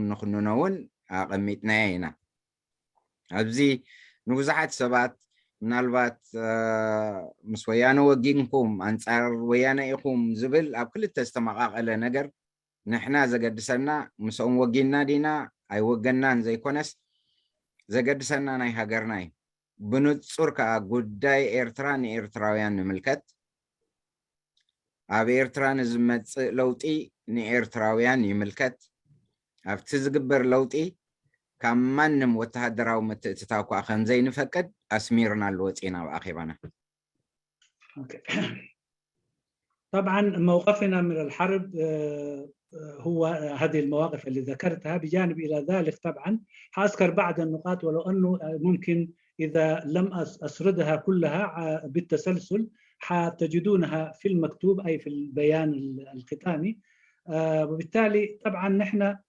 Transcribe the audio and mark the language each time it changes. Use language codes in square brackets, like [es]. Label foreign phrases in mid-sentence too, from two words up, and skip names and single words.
[ti] ንክንኖ እውን ኣቐሚጥናዮ ኢና ኣብዚ ንብዙሓት ሰባት ምናልባት ምስ ወያነ ወጊንኩም ኣንጻር ወያነ ኢኹም ዝብል ኣብ ክልተ ዝተመቃቐለ ነገር ንሕና ዘገድሰና ምስኦም ወጊና ዲና ኣይወገናን ዘይኮነስ ዘገድሰና ናይ ሃገርና እዩ ብንጹር ከዓ ጉዳይ ኤርትራ ንኤርትራውያን ንምልከት ኣብ ኤርትራ ንዝመጽእ ለውጢ ንኤርትራውያን ይምልከት ኣብቲ ዝግበር ለውጢ ካብ ማንም ወተሃደራዊ ምትእትታው እኳ ከምዘይንፈቅድ ኣስሚርና ልወፂና ብኣኼባና [ar] طبعا موقفنا من الحرب هو هذه المواقف اللي ذكرتها بجانب إلى ذلك طبعا حأذكر بعض النقاط ولو أنه ممكن إذا لم أسردها كلها بالتسلسل حتجدونها في المكتوب أي في البيان الختامي وبالتالي طبعا نحن